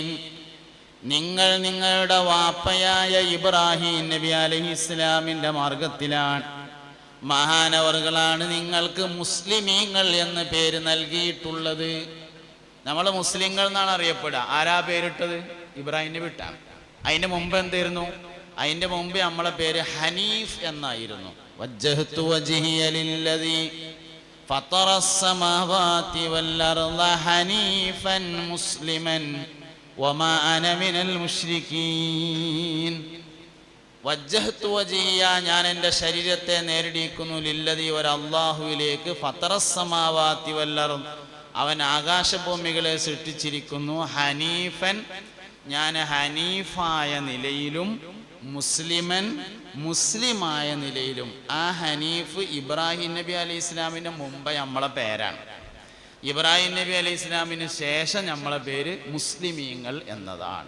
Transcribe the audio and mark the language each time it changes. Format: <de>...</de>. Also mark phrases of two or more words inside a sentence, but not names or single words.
<ml>നിങ്ങൾ നിങ്ങളുടെ വാപ്പയായ ഇബ്രാഹിം നബി അലൈഹിസ്സലാമിൻ്റെ മാർഗത്തിലാണ്, മഹാനവറുകളാണ് നിങ്ങൾക്ക് മുസ്ലിമീങ്ങൾ എന്ന് പേര് നൽകിയിട്ടുള്ളത്. നമ്മൾ മുസ്ലിങ്ങൾ എന്നാണ് അറിയപ്പെടുക. ആരാ പേരിട്ടത്? ഇബ്രാഹിം നബി ഇട്ടാണ്. അതിൻ്റെ മുമ്പ് എന്തായിരുന്നു? അതിൻ്റെ മുമ്പ് നമ്മളെ പേര് ഹനീഫ് എന്നായിരുന്നു.</ml> <ar>وجهت وجهي للذي فطر السماوات والأرض حنيفا مسلما وما أنا من المشركين. وجهت وجهي,</ar> <ml>ഞാൻ എൻ്റെ ശരീരത്തെ നേരിടിക്കുന്നു, ലില്ലദീ, ഒരു അല്ലാഹുവിലേക്ക്,</ml> <ar>فطر السماوات والأرض,</ar> <ml>അവൻ ആകാശഭൂമികളെ സൃഷ്ടിച്ചിരിക്കുന്നു, ഹനീഫൻ, ഞാൻ ഹനീഫായ നിലയിലും, മുസ്ലിമൻ, മുസ്ലിമായ നിലയിലും. ആ ഹനീഫ് ഇബ്രാഹിം നബി അലൈഹി ഇസ്ലാമിൻ്റെ മുമ്പ് നമ്മളെ പേരാണ്. ഇബ്രാഹിം നബി അലൈഹി ഇസ്ലാമിന് ശേഷം നമ്മളെ പേര് മുസ്ലിമീങ്ങൾ എന്നതാണ്.</ml>